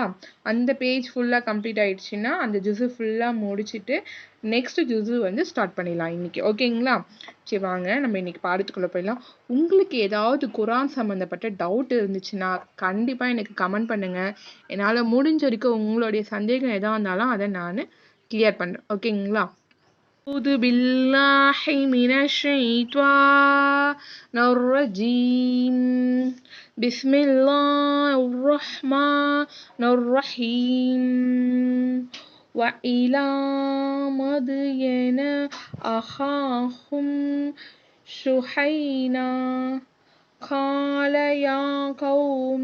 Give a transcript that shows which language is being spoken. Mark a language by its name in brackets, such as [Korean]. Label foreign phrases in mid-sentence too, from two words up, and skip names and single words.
[Tamil] அந்த [English] page fully complete [Tamil] ஆயிடுச்சுன்னா, அந்த ஜுஸு ஃபுல்லா முடிச்சிட்டு, நெக்ஸ்ட் ஜுஸு வந்து ஸ்டார்ட் பண்ணிடலாம் இன்னைக்கு. ஓகேங்களா? சரி வாங்க நம்ம இன்னைக்கு பாடத்துக்குள்ள போயிடலாம். உங்களுக்கு ஏதாவது குரான் சம்மந்தப்பட்ட டவுட் இருந்துச்சுன்னா கண்டிப்பா எனக்கு கமெண்ட் பண்ணுங்க. என்னால முடிஞ்ச வரைக்கும் உங்களுடைய சந்தேகம் எதா இருந்தாலும் அதை நான் கிளியர் பண்றேன். ஓகேங்களா? [Arabic] أعوذ بالله من الشيطان الرجيم بسم الله الرحمن الرحيم وإلى مدين أخاهم شحينا قال يا قوم